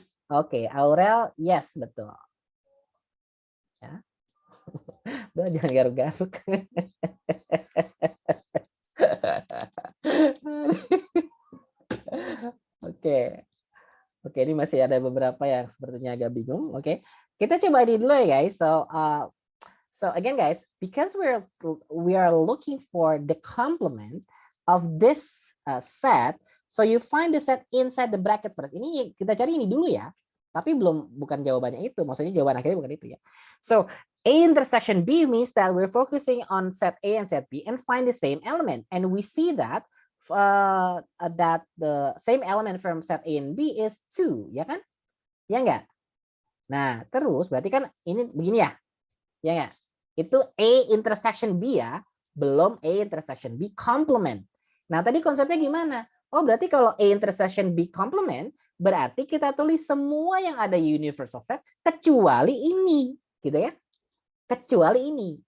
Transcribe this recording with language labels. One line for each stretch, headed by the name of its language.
Indonesian: Oke, Aurel, yes, betul. Ya. Udah jangan garuk-garuk. Oke. Oke, ini masih ada beberapa yang sepertinya agak bingung. Oke. Kita coba ini dulu ya, guys.
English: So again, guys, because we are looking for the complement of this set, so you find the set inside the bracket first.
Indonesian: Ini kita cari ini dulu ya, tapi bukan jawabannya itu. Maksudnya jawaban akhirnya bukan itu ya.
English: So A intersection B means that we're focusing on set A and set B and find the same element, and we see that that the same element from set A and B is 2,
Indonesian: ya kan? Ya enggak? Nah, terus berarti kan ini begini ya. Ya enggak? Itu A intersection B ya, belum A intersection B complement. Nah, tadi konsepnya gimana? Oh, berarti kalau A intersection B complement, berarti kita tulis semua yang ada universal set kecuali ini, gitu ya. Kecuali ini.